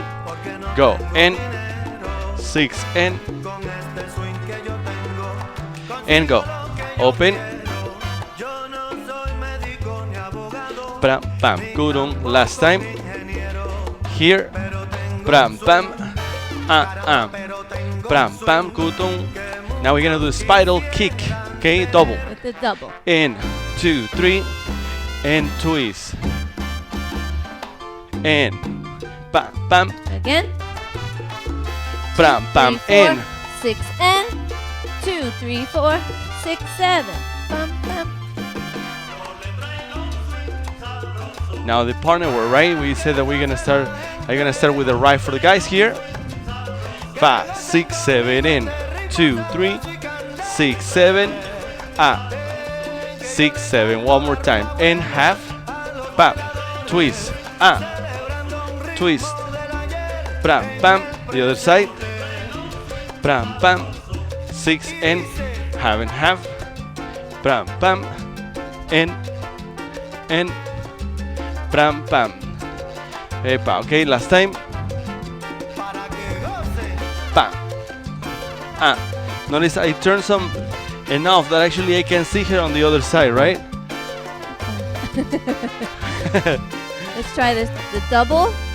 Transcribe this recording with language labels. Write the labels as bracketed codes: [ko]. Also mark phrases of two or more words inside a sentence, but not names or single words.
[en] Go, and 6, and go, open, bam, bam, good on, last time, here, bam, bam, bam, bam, good on. Now we're gonna do a spiral kick, okay, double, With the double. in, 2, 3, and twist, and bam, bam, Again. bam, bam, 3, 4, and 6 and 2, 3, 4, 6, 7. Bum, bum. now the partner work, right? We said that we're gonna start. I'm gonna start with the right for the guys here. 5, 6, 7, in, 2, 3, 6, 7, 6, 7. One more time, and half, bam, twist, twist, bam, bam. The other side, bam, bam, 6 and half, bam, bam, and bam, bam. Epa, okay, last time. Bam. Notice I turn some enough that actually I can see her on the other side, right? Let's try this. The double.